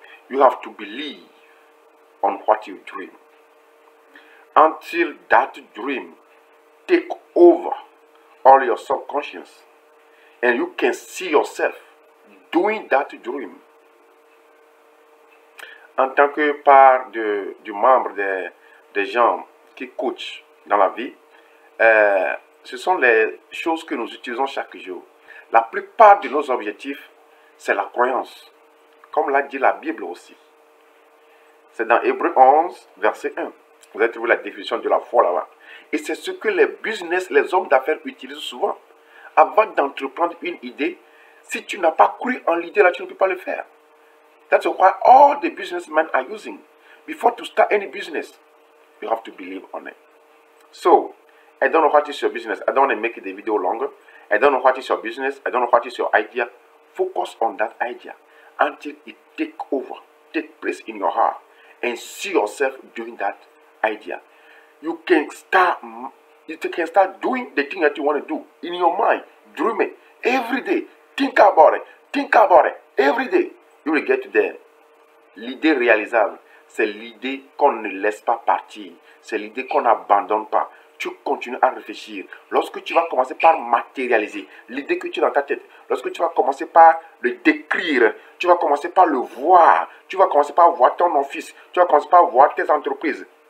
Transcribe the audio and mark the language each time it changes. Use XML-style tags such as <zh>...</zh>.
<en>You have to believe on what you dream until that dream take over all your subconscious and you can see yourself doing that dream.</en> <fr>En tant que part du membre des gens qui coachent dans la vie, ce sont les choses que nous utilisons chaque jour. La plupart de nos objectifs, c'est la croyance, comme l'a dit la Bible aussi. C'est dans Hébreux 11, verset 1. Vous avez trouvé la définition de la foi là-bas. Et c'est ce que les hommes d'affaires utilisent souvent. Avant d'entreprendre une idée, si tu n'as pas cru en l'idée là, tu ne peux pas le faire.</fr> <en>That's why all the businessmen are using. Before to start any business, you have to believe on it. So, I don't know what is your business. I don't want to make the video longer. I don't know what is your business. I don't know what is your idea. Focus on that idea until it take place in your heart, and see yourself doing that idea. You can start doing the thing that you want to do in your mind. Dream it every day. Think about it. Every day. You will get there</en> <fr>L'idée réalisable, c'est l'idée qu'on ne laisse pas partir. C'est l'idée qu'on n'abandonne pas. Tu continues à réfléchir. Lorsque tu vas commencer par matérialiser l'idée que tu as dans ta tête, lorsque tu vas commencer par le décrire, tu vas commencer par le voir, tu vas commencer par voir ton office, tu vas commencer par voir tes entreprises.</fr>